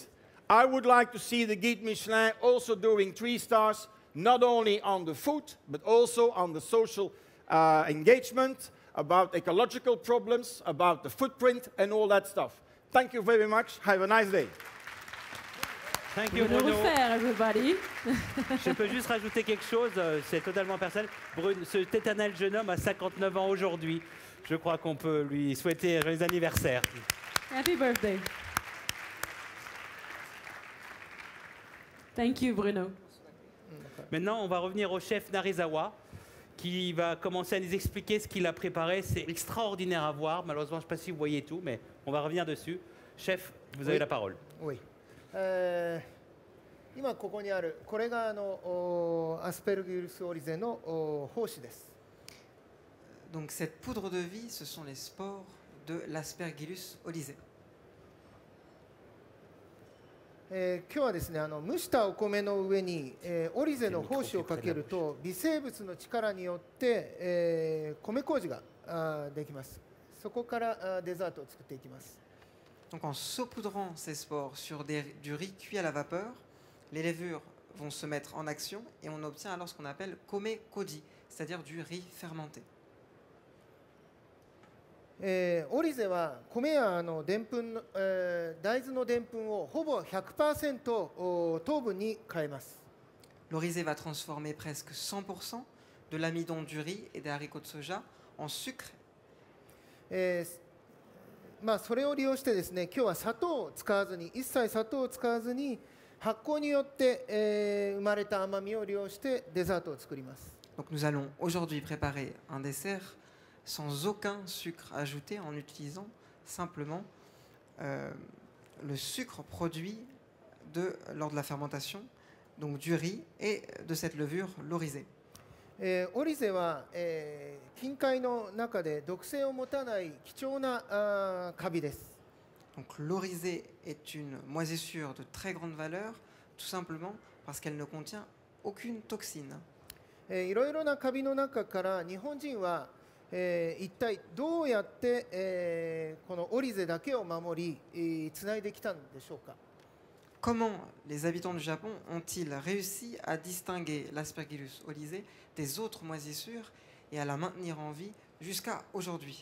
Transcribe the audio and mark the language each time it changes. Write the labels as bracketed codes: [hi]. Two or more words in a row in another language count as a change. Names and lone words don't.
[en] I would like to see the Guide Michelin also doing 3 stars, not only on the food, but also on the social engagement, about ecological problems, about the footprint, and all that stuff. Thank you very much. Have a nice day. Thank you, Bruno Bruno. Ruffert, everybody. [fr] Je peux juste rajouter quelque chose, c'est totalement personnel. Cet éternel jeune homme a 59 ans aujourd'hui. Je crois qu'on peut lui souhaiter un joyeux anniversaire. [en] Happy birthday. Thank you, Bruno. [fr] Maintenant, on va revenir au chef Narizawa, qui va commencer à nous expliquer ce qu'il a préparé. C'est extraordinaire à voir. Malheureusement, je ne sais pas si vous voyez tout, mais on va revenir dessus. Chef, vous avez la parole. Oui. [ja] 今ここにあるこれがアスペルギルスオリゼの胞子です。 [fr] Donc cette poudre de vie, ce sont les spores de l'Aspergillus olisé. [ja] 今日はですね、蒸したお米の上に、オリゼの胞子をかけると微生物の力によって、米麹ができます。そこからデザートを作っていきます。 [fr] Donc en saupoudrant ces spores sur du riz cuit à la vapeur, les levures vont se mettre en action et on obtient alors ce qu'on appelle [ja] 米麹, [fr] c'est-à-dire du riz fermenté. [ja] オリゼは米やでんぷんの、大豆のでんぷんをほぼ 100% 糖分に変えます。 [fr] L'orisé va transformer presque 100% de l'amidon du riz et des haricots de soja en sucre. [ja] まあそれを利用してですね、今日は砂糖を使わずに、一切砂糖を使わずに発酵によって、生まれた甘みを利用してデザートを作ります。 [fr] Donc nous allons aujourd'hui préparer un dessert sans aucun sucre ajouté en utilisant simplement le sucre produit lors de la fermentation, donc du riz et de cette levure, l'orisé. [ja] オリゼは、近海の中で毒性を持たない貴重なカビです。 [fr] Donc l'orisé est une moisissure de très grande valeur, tout simplement parce qu'elle ne contient aucune toxine. [ja] いろいろなカビの中から日本人は、一体どうやって、このオリゼだけを守り、つないできたんでしょうか。 [fr] Comment les habitants du Japon ont-ils réussi à distinguer l'Aspergillus olisé des autres moisissures et à la maintenir en vie jusqu'à aujourd'hui?